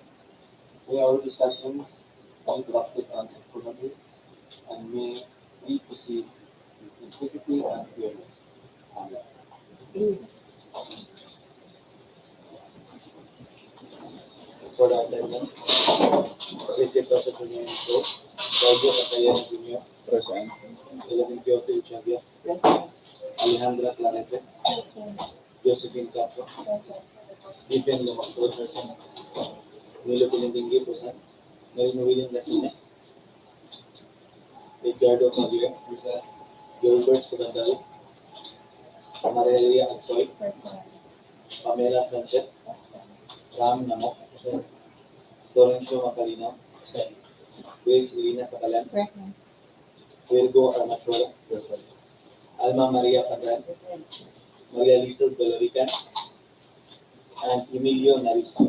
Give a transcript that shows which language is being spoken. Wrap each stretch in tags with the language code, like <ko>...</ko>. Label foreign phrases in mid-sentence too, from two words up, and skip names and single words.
<en>May our discussions be conducted and informative, and may we proceed with integrity and fairness. Amen. For the attendance, Visit Procurement Livestream, Bago Jr., Present. Cecilio Uchavia, Alejandra Calape, Josephine Capo, Stephen Lomato, Milo Pilindingi, Marino William Lasines, Edgardo Fabio, Gilbert Sugandali, Maria Ansoy, Pamela Sanchez, Ram Namok, Florencio Macalino, Grace Irina Catalan, Virgo Armachora, Alma Maria Padran, Maria Lisa Dolorican, and Emilio Narita.</en>